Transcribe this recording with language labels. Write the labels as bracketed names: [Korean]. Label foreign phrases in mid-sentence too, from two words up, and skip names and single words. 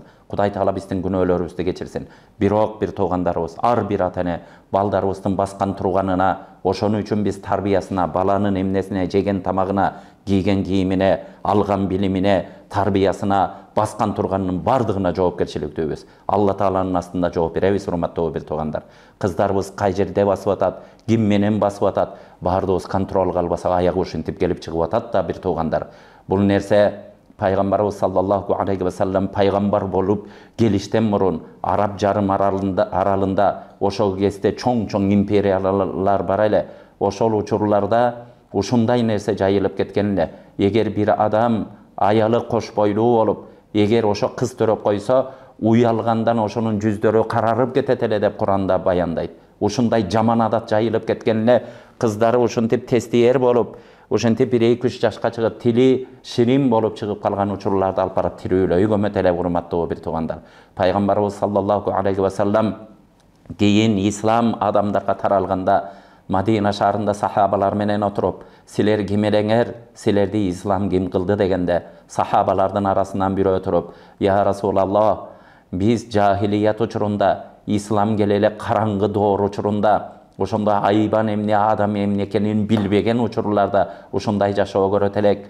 [Kyrgyz] Кудай Таала биздин күнөөлөрүбүздү кечирсин. Бирок бир туугандарыбыз, ар бир ата-эне балдарыбыздын баскан турганына, ошону үчүн биз тарбиясына, баланын эмнесине, жеген тамагына, кийген кийимине, алган билимине, тарбиясына, баскан турганынын бардыгына жоопкерчиликтүүбүз. Алла Тааланын астында жооп беребиз, урматтуу бир туугандар. Кыздарыбыз кай жерде басып атат, ким менен басып атат, бардыгыбыз контролго албасак аягы ушинтип келип чыгып атат да, бир туугандар. Бул нерсе Пайгамбарыбыз [Arabic] صلى الله عليه وسلم [Kyrgyz] пайгамбар болуп келиштен мурун Араб жарым аралында ошол кезде чоң империялар бар эле. Ошол учурларда ушундай нерсе жайылып кеткен эле. Эгер бир адам аялы кош бойлуу болуп, эгер ошо кыз төрөп койсо, уялгандан ошонун жүздөрү карарып кетет эле деп Куранда баяндайт. Ушундай жаман адат жайылып кеткен эле. Кыздары ушинтип тестиер болуп, ушинтип 1-2 жашка чыгып, тили ширин болуп чыгып калган учурларда алып барып тирүүлөй көмөт эле, урматтуу бир туугандар. Пайгамбарыбыз [Arabic] صلى الله عليه وسلم [Kyrgyz] кийин ислам адамдарга таралганда Мадина шаарында сахабалар менен отуруп, силер ким элеңер, силерди ислам ким кылды дегенде, сахабалардын арасынан бирөө туруп, [Arabic] يا رسول الله, [Kyrgyz] биз жахилият учурунда, ислам келеле караңгы доор учурунда, ошондо айбан эмне, адам эмне экенин билбеген учурларда ушундай жашоо көрөт элек.